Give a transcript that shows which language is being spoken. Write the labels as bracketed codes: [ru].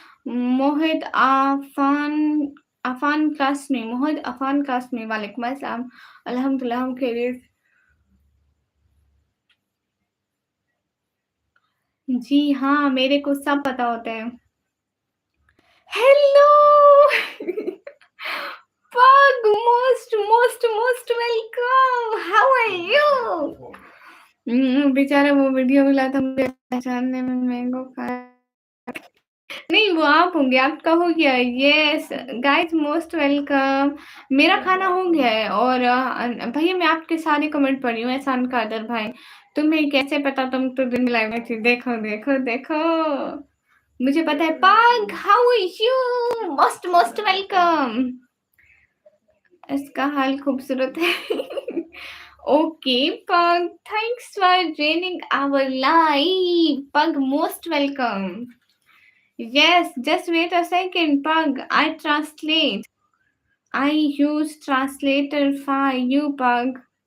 [hi] मोहित अफ़ान कासमी, मोहित अफ़ान कासमी, वालेकुम अस्सलाम। अल्हम्दुलिल्लाह हम खैरियत। जी हाँ, मेरे को सब पता होता है। [en] Hello Pug, most welcome. How are you? [hi] बेचारा वो वीडियो मिला था मुझे पहचानने में मैंगो खा नहीं, वो आप होंगे, आपका हो गया है। [en] Yes, guys most welcome. [hi] मेरा खाना हो गया है और भैया मैं आपके सारे कमेंट पढ़ी हूँ, एहसान कादर भाई। तुम्हें कैसे पता? तुम तो दिन लाइव में थी। देखो, देखो, देखो। मुझे पता है। [en] Pug, how are you? Most welcome. [hi] इसका हाल खूबसूरत है। [en] Okay Pug, thanks for joining our live. Pug, most welcome. Yes, just wait a second, Pug. I translate. I use translator for you, Pug.